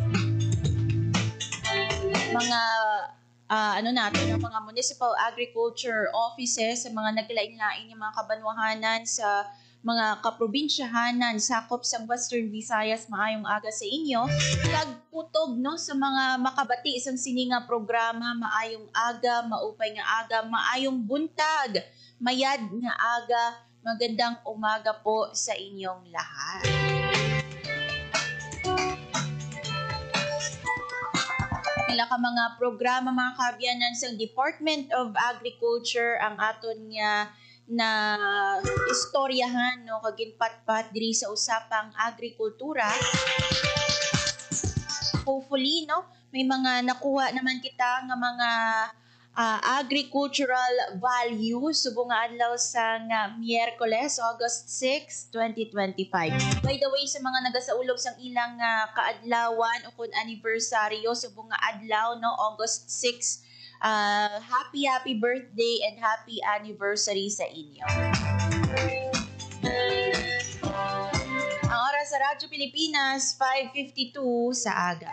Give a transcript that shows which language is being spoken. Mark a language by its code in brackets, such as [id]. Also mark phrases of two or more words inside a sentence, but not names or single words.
[hil] Mga mga [en] municipal agriculture offices, [hil] sa mga naglain-lain yung mga kabanwahanan sa mga kaprobinsyahanan sakop sa Western Visayas, maayong aga sa inyo. Kagputog no sa mga makabati isang sininga programa, maayong aga, [war] maupay nga aga, [hil] maayong buntag, [krj] mayad nga aga, [tl] magandang umaga po sa inyong lahat. [hil] Pila ka mga programa mga kaabyanan sa Department of Agriculture ang aton nga na istoryahan no kaginpatpat diri sa usapang agrikultura. Hopefully no may mga nakuha naman kita nga mga [en] agricultural values [hil] subong nga adlaw sa Miyerkules, August 6, 2025. [en] By the way, [hil] sa mga nagasaulog sang ilang kaadlawan o kun anibersaryo subong nga adlaw no August 6, [en] happy birthday and happy anniversary [hil] sa inyo. Ang oras sa Radyo Pilipinas 5:52 sa aga.